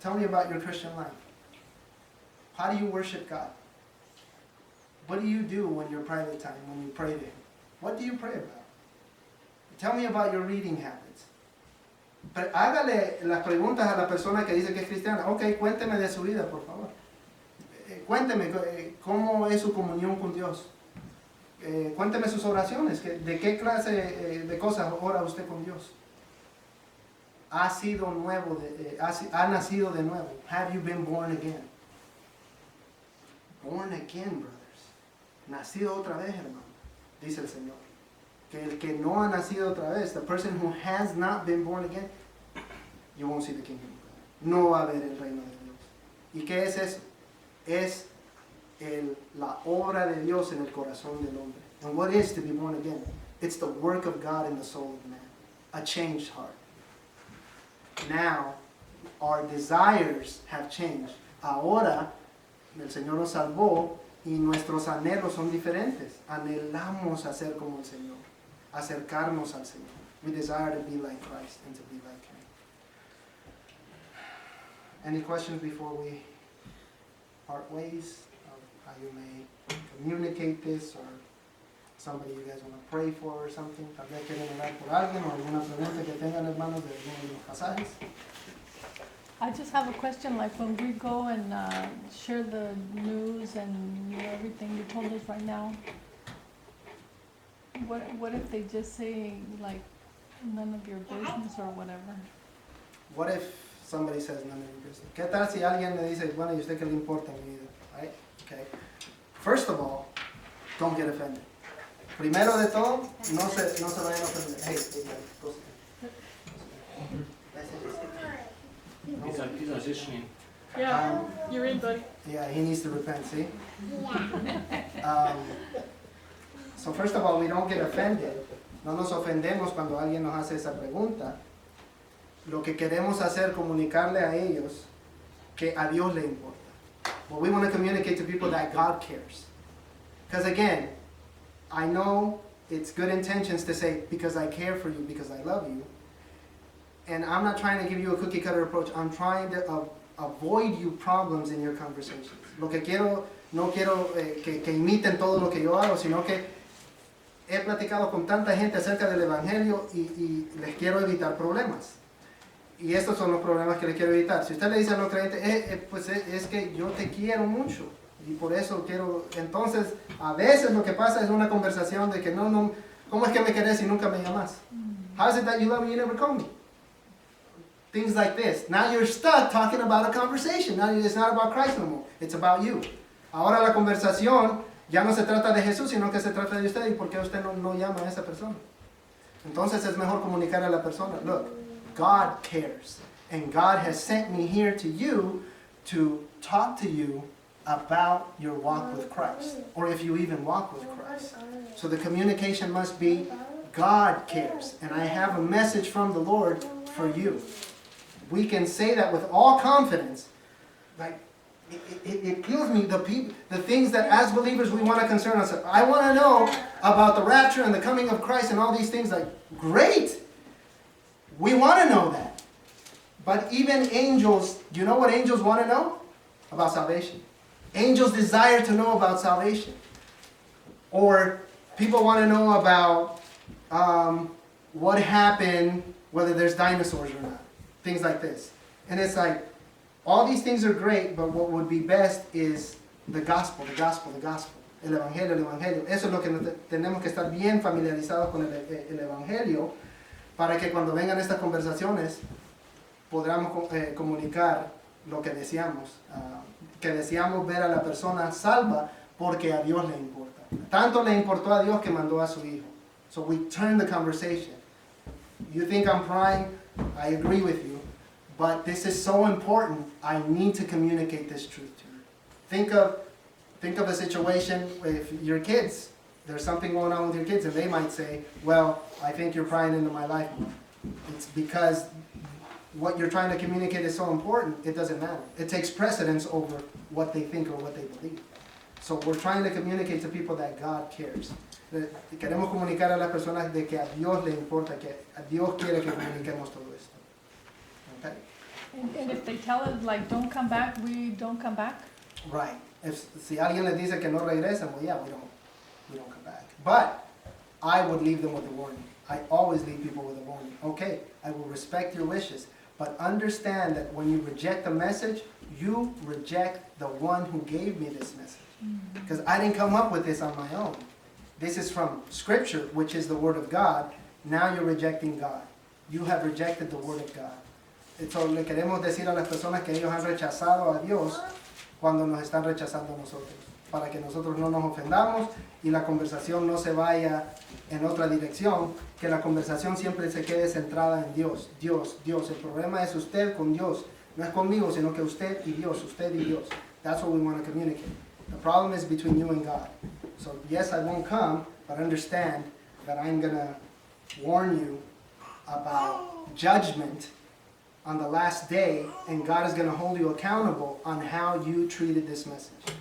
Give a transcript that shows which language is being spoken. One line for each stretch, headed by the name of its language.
English: Tell me about your Christian life. How do you worship God? What do you do when your private time, when you pray to Him? What do you pray about? Tell me about your reading habits.
Spanish: Pero hágale las preguntas a la persona que dice que es cristiana. Ok, cuénteme de su vida, por favor. Cuénteme cómo es su comunión con Dios. Cuénteme sus oraciones. ¿De qué clase de cosas ora usted con Dios? ¿Ha sido nuevo? ¿Ha nacido de nuevo?
English: Have you been born again? Born again, brothers.
Spanish: Nacido otra vez, hermano. Dice el Señor. Que el que no ha nacido otra vez,
English: the person who has not been born again, you won't see the kingdom of God.
Spanish: No va a ver el reino de Dios. ¿Y qué es eso? Es la obra de Dios en el corazón del hombre.
English: And what is to be born again? It's the work of God in the soul of man. a changed heart. Now, our desires have changed.
Spanish: Ahora, el Señor nos salvó y nuestros anhelos son diferentes. Anhelamos a ser como el Señor, acercarnos al Señor.
English: We desire to be like Christ and to be like Him. Any questions before we part ways of how you may communicate this, or somebody you guys want to pray for or something?
Spanish: Tal vez quieren orar por alguien o alguna pregunta que tengan, hermanos, de alguno de los pasajes.
English: I just have a question, like when we go and share the news and everything you told us right now, what if they just say like none of your business or whatever? What if somebody says none of your business?
Spanish: ¿Qué tal si alguien le dice, bueno, ¿y usted qué le importa mi vida?
English: Right? Okay. First of all, don't get offended.
Spanish: Primero de todo, no se vayan a ofender.
English: Hey, go sit. He's auditioning. Yeah, you're in, buddy. Yeah, he needs to repent, see? So first of all, we don't get offended.
Spanish: No nos ofendemos cuando alguien nos hace esa pregunta. Lo que queremos hacer, comunicarle a ellos que a Dios le importa.
English: Well, we want to communicate to people that God cares. Because again, I know it's good intentions to say, because I care for you, because I love you. And I'm not trying to give you a cookie cutter approach. I'm trying to avoid you problems in your conversations.
Spanish: Lo que quiero, no quiero que imiten todo lo que yo hago, sino que he platicado con tanta gente acerca del Evangelio y les quiero evitar problemas. Y estos son los problemas que les quiero evitar. Si usted le dice a los creyentes, pues es que yo te quiero mucho y por eso quiero... Entonces, a veces lo que pasa es una conversación de que no, ¿cómo es que me querés y nunca me llamas?
English: How is it that you love me and you never call me? Things like this. Now you're stuck talking about a conversation. Now it's not about Christ no more. It's about you.
Spanish: Ahora la conversación ya no se trata de Jesús, sino que se trata de usted y por qué usted no llama a esa persona. Entonces es mejor comunicar a la persona.
English: Look, God cares. And God has sent me here to you to talk to you about your walk with Christ. Or if you even walk with Christ. So the communication must be, God cares. And I have a message from the Lord for you. We can say that with all confidence. Like, it kills me, the things that as believers we want to concern ourselves. I want to know about the rapture and the coming of Christ and all these things. Like, great! We want to know that. But even angels, do you know what angels want to know? About salvation. Angels desire to know about salvation. Or people want to know about what happened, whether there's dinosaurs or not. Things like this. And it's like, all these things are great, but what would be best is the gospel, the gospel, the gospel.
Spanish: El evangelio, el evangelio. Eso es lo que tenemos que estar bien familiarizados con el evangelio para que cuando vengan estas conversaciones podamos comunicar lo que deseamos. Que deseamos ver a la persona salva porque a Dios le importa. Tanto le importó a Dios que mandó a su hijo.
English: So we turn the conversation. You think I'm prying? I agree with you. But this is so important, I need to communicate this truth to you. Think of a situation with your kids. There's something going on with your kids and they might say, well, I think you're prying into my life more. It's because what you're trying to communicate is so important, it doesn't matter. It takes precedence over what they think or what they believe. So we're trying to communicate to people that God cares.
Spanish: Queremos comunicar a las personas de que a Dios le importa, que a Dios quiere que comuniquemos todo esto.
English: Okay? And if they tell us like don't come back, we don't come back? Right.
Spanish: Si alguien les dice que no regresen,
English: well, yeah, we don't come back. But I would leave them with a warning. I always leave people with a warning. Okay, I will respect your wishes, but understand that when you reject a message, you reject the one who gave me this message. Because I didn't come up with this on my own. This is from Scripture, which is the Word of God. Now you're rejecting God. You have rejected the Word of God.
Spanish: Entonces le queremos decir a las personas que ellos han rechazado a Dios cuando nos están rechazando a nosotros, para que nosotros no nos ofendamos y la conversación no se vaya en otra dirección, que la conversación siempre se quede centrada en Dios, Dios, Dios. El problema es usted con Dios, no es conmigo, sino que usted y Dios, usted y Dios.
English: That's what we want to communicate. The problem is between you and God. So yes, I won't come, but understand that I'm going to warn you about judgment on the last day, and God is going to hold you accountable on how you treated this message.